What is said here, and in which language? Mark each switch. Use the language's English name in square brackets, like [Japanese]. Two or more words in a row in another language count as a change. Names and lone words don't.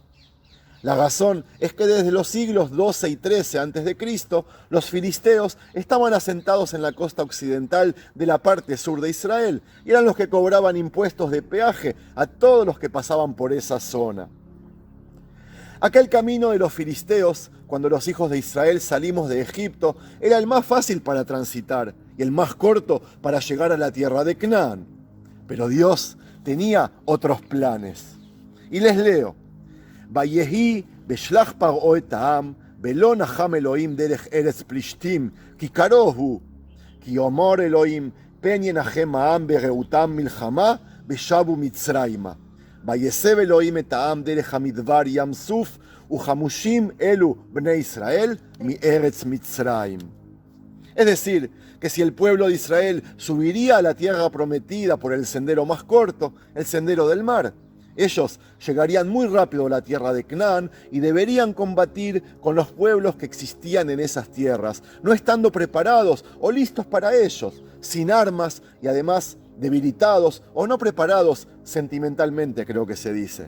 [Spanish] La razón es que desde los siglos XII y XIII a.C., los filisteos estaban asentados en la costa occidental de la parte sur de Israel y eran los que cobraban impuestos de peaje a todos los que pasaban por esa zona. Aquel camino de los filisteos, cuando los hijos de Israel salimos de Egipto, era el más fácil para transitar y el más corto para llegar a la tierra de Canaán. Pero Dios tenía otros planes. Y les leo: [Hebrew] ויהי בשלח פרעה את העם ולא נחם אלהים דרך ארץ פלשתים כי קרוב הוא כי אמר אלהים פן ינחם העם בראתם מלחמה ושבו מצרימה. ויסב אלהים את העם דרך המדבר ים סוף וחמשים עלו בני ישראל מ ארץ מצרים. [Spanish] Es decir, que si el pueblo de Israel subiría a la tierra prometida por el sendero más corto, el sendero del mar, ellos llegarían muy rápido a la tierra de Canaán y deberían combatir con los pueblos que existían en esas tierras, no estando preparados o listos para ellos, sin armas y además debilitados o no preparados sentimentalmente, creo que se dice.